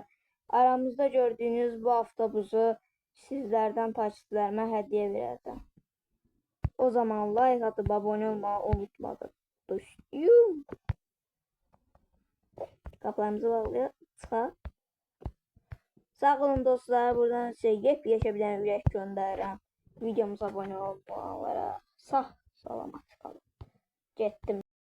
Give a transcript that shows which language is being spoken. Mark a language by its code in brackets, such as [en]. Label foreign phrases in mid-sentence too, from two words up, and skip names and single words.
[tr] Aramızda gördüğünüz bu avtobusu sizlerden takipçilerime hediye vereceğim. O zaman like atıp abone olmayı unutmayın. Dostum. Kapılarımızı bağlayıp çıxaq. Sağ olun dostlar. Buradan size yepyeni bir ürək göndərirəm. Videomuza abone olmayanlara [az] sağ salamat qalın. Getdim.